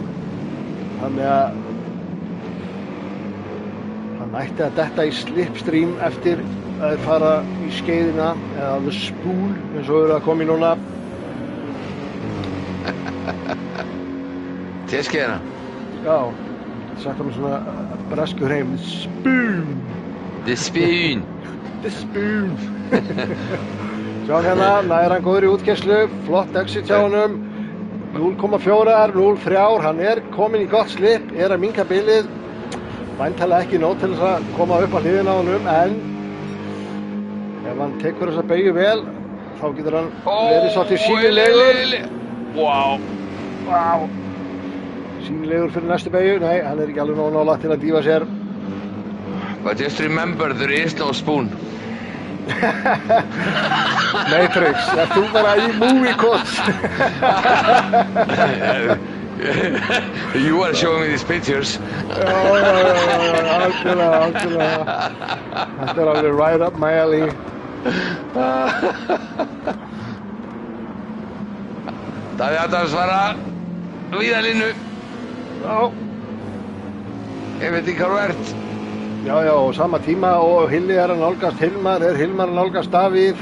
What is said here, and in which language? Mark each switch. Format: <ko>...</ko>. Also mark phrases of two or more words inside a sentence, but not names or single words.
<is>Þannig að hann ætti að detta í slipstream eftir að þeir fara í skeiðina eða</is> <en>the spool</en> <is>eins og eru að koma í núna. Til skeiðina? Já, sagt hann svona bresku hreim,</is> <en>the spoon. The spoon. The spoon.</en> <is>Sjá hérna, nær hann góður í útkerslu, flott exit hjá honum, 0,4, 0,3, hann er komin í gott slip, er að minnka bilið, væntanlega ekki nóg til þess að koma upp á hliðina á honum, en ef hann tekur þessa beygju vel, þá getur hann verið svolítið sýnilegur. Wow. Sýnilegur fyrir næstu beygju, nei, hann er ekki alveg nóg nálægt til að dýfa sér.</is> <en>But just remember, there is no spoon.</en> <is>Matrix, ert þú bara í</is> <en>movie codes? You are showing me these pictures.</en> <is>Algjörlega. Þetta alveg</is> <en>right up my alley.</en> <is>Davíð Adams var að víðalínu. Já. Ég veit ekki hvað þú ert. Já, og sama tíma og Hilli er að nálgast Hilmar, Hilmar að nálgast Davíð.</is>